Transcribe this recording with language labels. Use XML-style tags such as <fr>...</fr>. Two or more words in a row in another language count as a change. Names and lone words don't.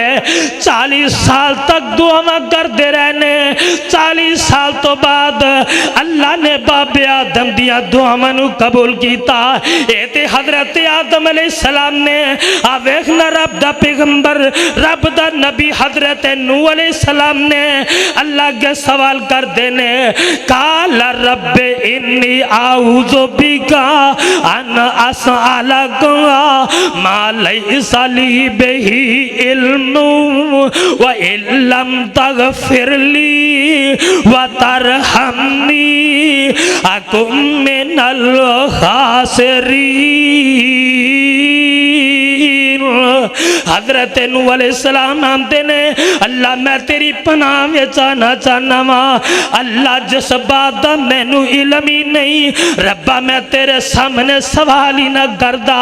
<pa>40 سال تک دعاواں کرتے رہنے، 40 سال توں بعد اللہ نے بابے آدم دیاں دعاواں نوں قبول کیا. یے تے حضرت آدم علیہ السلام نے آ ویکھنا رب دا پیغمبر رب دا نبی حضرت نوح علیہ السلام نے اللہ کے سوال کر دینے</pa> <ar>قال رب إني أعوذ بك أن أسألك ما ليس لي به علم وإلا تغفر لي وترحمني أكن من الخاسرين.</ar> <pa>حضرت نوح علیہ السلام آندے نے اللہ میں تیری پناہ وچ آنا چاہنا واں. اللہ جس بات دا مینوں علم ہی نہیں ربا میں تیرے سامنے سوال ہی نہ کردا.</pa>